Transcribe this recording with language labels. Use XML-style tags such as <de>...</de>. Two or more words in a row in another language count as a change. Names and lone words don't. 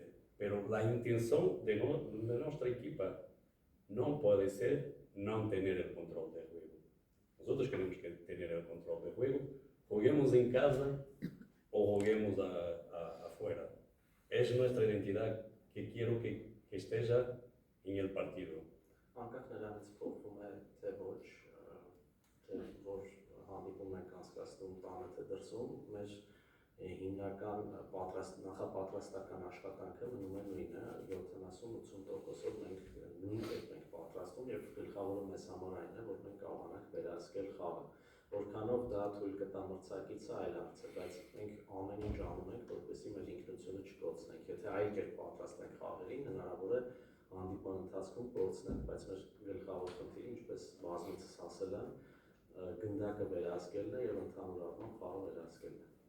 <es>Pero la intención de nuestra equipa no puede ser no tener el control del juego. Nosotros queremos tener el control del juego, juguemos en casa o juguemos afuera. Es nuestra identidad que quiero que esté en el partido.</es> <hy>Անկախ նրանից փոխվում է թե ոչ, թե որ հանդիպում ենք անցկացնում տանը թե դրսում, մեր հիմնական նախապատրաստական աշխատանքը մնում է նույնը, 70-80%-ով մենք նույն կերպ ենք պատրաստում եւ գլխավորը մեզ համար այն է, որ մենք կարողանանք վերահսկել խաղը։ Որքանով դա թույլ կտա մրցակիցը այլ հարց է, բայց մենք ամեն ինչ անում ենք, որպեսզի մեր ինքնությունը չկորցնենք։ Եթե այլ կերպ պատրաստենք խաղերին, հնարավոր է հանդիպման ընթացքում կորցնենք, բայց մեր գլխավոր խնդիրը, ինչպես բազմիցս ասել եմ, գնդակը վերահսկելն է եւ ընդհանուր առմամբ խաղը վերահսկելն է։</hy>